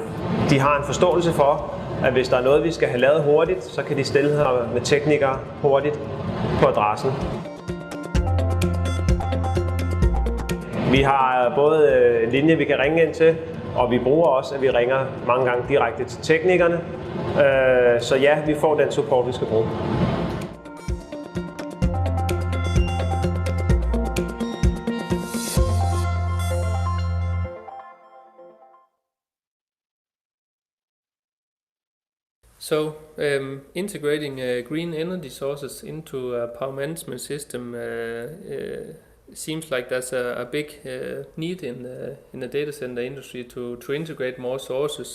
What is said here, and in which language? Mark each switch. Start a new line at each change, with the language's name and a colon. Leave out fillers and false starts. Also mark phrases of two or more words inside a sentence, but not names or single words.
Danish: De har en forståelse for, at hvis der er noget, vi skal have lavet hurtigt, så kan de stille her med teknikere hurtigt på adressen. Vi har både en linje, vi kan ringe ind til, og vi bruger også, at vi ringer mange gange direkte til teknikerne. Så ja, vi får den support, vi skal bruge.
English: So, integrating green energy sources into a power management system seems like there's a big need in the data center industry to integrate more sources.